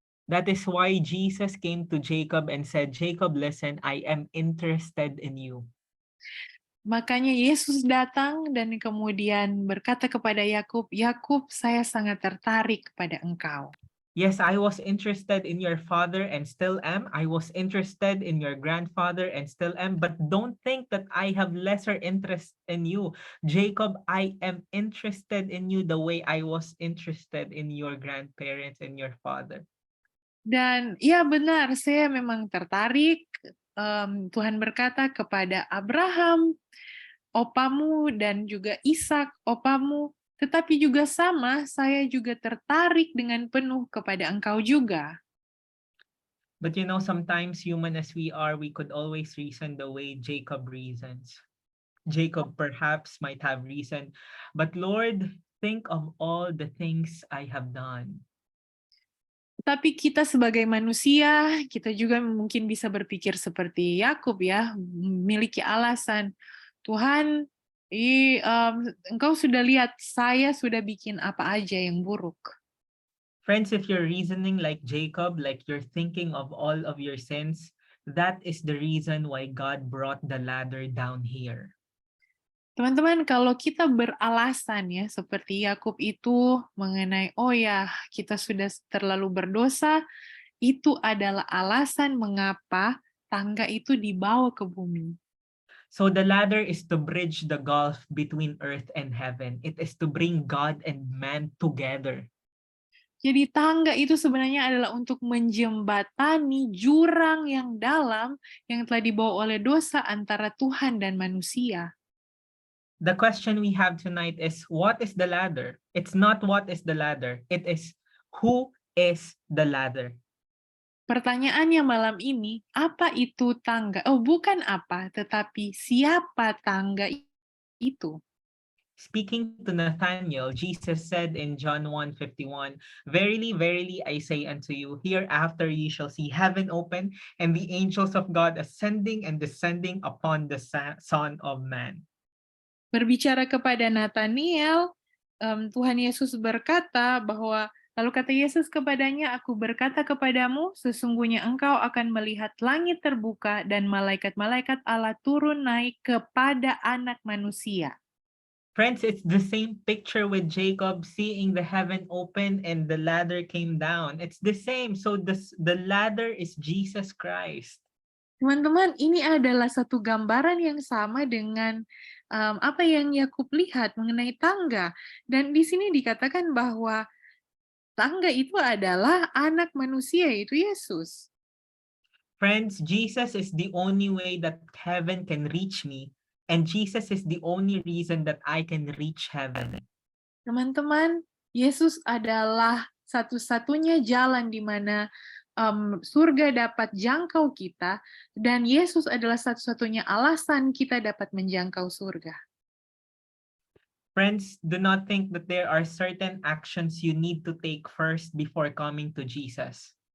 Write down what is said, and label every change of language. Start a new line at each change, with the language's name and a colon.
English: That is why Jesus came to Jacob and said, Jacob, listen, I am interested in you.
Indonesian: Makanya Yesus datang dan kemudian berkata kepada Yakub, Yakub, saya sangat tertarik kepada engkau.
English: Yes, I was interested in your father and still am. I was interested in your grandfather and still am. But don't think that I have lesser interest in you. Jacob, I am interested in you the way I was interested in your grandparents and your father.
Indonesian: Dan ya benar, saya memang tertarik. Tuhan berkata kepada Abraham, opamu, dan juga Ishak, opamu, tetapi juga sama, saya juga tertarik dengan penuh kepada engkau juga.
English: But you know, sometimes human as we are, we could always reason the way Jacob reasons. Jacob perhaps might have reasoned, but Lord, think of all the things I have done.
Indonesian: Tapi kita sebagai manusia, kita juga mungkin bisa berpikir seperti Yakub ya, memiliki alasan. Tuhan, engkau sudah lihat saya sudah bikin apa aja yang buruk.
English: Friends, if you're reasoning like Jacob, like you're thinking of all of your sins, that is the reason why God brought the ladder down here.
Indonesian: Teman-teman, kalau kita beralasan ya, seperti Yakub itu mengenai, oh ya, kita sudah terlalu berdosa, itu adalah alasan mengapa tangga itu dibawa ke bumi.
English: So the ladder is to bridge the gulf between earth and heaven. It is to bring God and man together.
Indonesian: Jadi tangga itu sebenarnya adalah untuk menjembatani jurang yang dalam yang telah dibawa oleh dosa antara Tuhan dan manusia.
English: The question we have tonight is, what is the ladder? It's not what is the ladder. It is who is the ladder.
Indonesian: Pertanyaannya malam ini, apa itu tangga? Oh, bukan apa, tetapi siapa tangga itu?
English: Speaking to Nathanael, Jesus said in John 1:51, Verily, verily, I say unto you, hereafter ye shall see heaven open, and the angels of God ascending and descending upon the Son of Man.
Indonesian: Berbicara kepada Nathanael, Tuhan Yesus berkata bahwa, lalu kata Yesus kepadanya, aku berkata kepadamu, sesungguhnya engkau akan melihat langit terbuka dan malaikat-malaikat Allah turun naik kepada anak manusia.
English: Friends, it's the same picture with Jacob seeing the heaven open and the ladder came down. It's the same. So the ladder is Jesus Christ.
Indonesian: Teman-teman, ini adalah satu gambaran yang sama dengan apa yang Yakub lihat mengenai tangga. Dan di sini dikatakan bahwa tangga itu adalah anak manusia, yaitu Yesus.
English: Friends, Jesus is the only way that heaven can reach me. And Jesus is the only reason that I can reach heaven.
Indonesian: Teman-teman, Yesus adalah satu-satunya jalan di mana surga dapat jangkau kita, dan Yesus adalah satu-satunya alasan kita dapat menjangkau surga.
English: Friends, do not think that there are certain actions you need to take first before coming to Jesus.